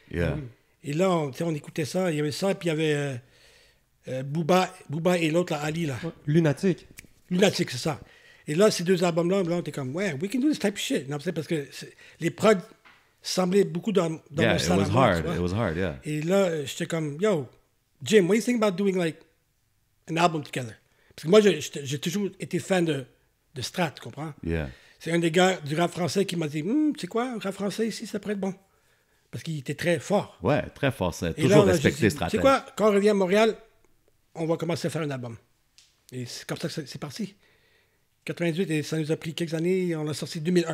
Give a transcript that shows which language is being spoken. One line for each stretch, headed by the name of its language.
English: Yeah.
French: Et là, on écoutait ça. Il y avait ça, et puis il y avait Booba et l'autre, là, Ali. Là. Lunatic. Lunatic, c'est ça. Et là, ces deux albums-là, on était comme, ouais,
English: we can do this type of shit.
French: Non, c'est parce que les prods semblaient beaucoup dans mon salon.
English: It was hard, yeah.
French: Et là, j'étais comme,
English: yo, Jim, what do you think about doing like an album together?
French: Parce que moi, j'ai toujours été fan de Strat, tu comprends?
English: Yeah.
French: C'est un des gars du rap français qui m'a dit, tu sais quoi, un rap français ici, ça pourrait être bon. Parce qu'il était très fort. Ouais, très fort. C'est et toujours là, respecté Strat. Tu sais quoi, quand on revient à Montréal, on va commencer à faire un album. Et c'est comme ça que c'est parti. 98, et ça nous a pris quelques années, on l'a sorti 2001.